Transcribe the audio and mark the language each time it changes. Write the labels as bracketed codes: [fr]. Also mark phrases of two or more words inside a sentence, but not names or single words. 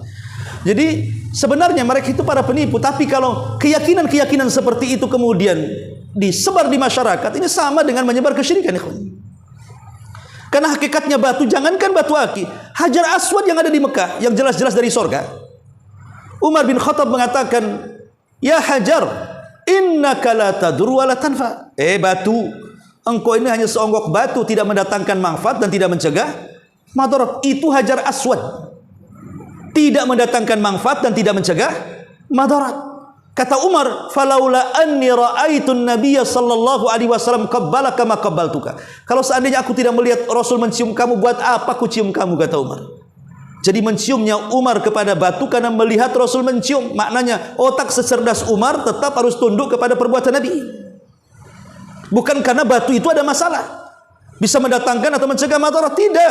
[id] Jadi sebenarnya mereka itu para penipu. Tapi kalau keyakinan-keyakinan seperti itu kemudian disebar di masyarakat, ini sama dengan menyebar kesyirikan. Karena hakikatnya batu, jangankan batu aki, Hajar Aswad yang ada di Mekah, yang jelas-jelas dari sorga. Umar bin Khattab mengatakan, [ar] يا حجر، إنك لا تضر ولا تنفع. [id] Batu, engkau ini hanya seonggok batu, tidak mendatangkan manfaat dan tidak mencegah madarat. Itu Hajar Aswad, tidak mendatangkan manfaat dan tidak mencegah madarat. Kata Umar, [ar] فلولا أني رأيت النبي صلى الله عليه وسلم قبلك ما قبلتك. [id] Kalau seandainya aku tidak melihat Rasul mencium kamu, buat apa aku cium kamu, kata Umar. Jadi menciumnya Umar kepada batu karena melihat Rasul mencium. Maknanya otak secerdas Umar tetap harus tunduk kepada perbuatan Nabi. Bukan karena batu itu ada masalah, bisa mendatangkan atau mencegah madarat, tidak.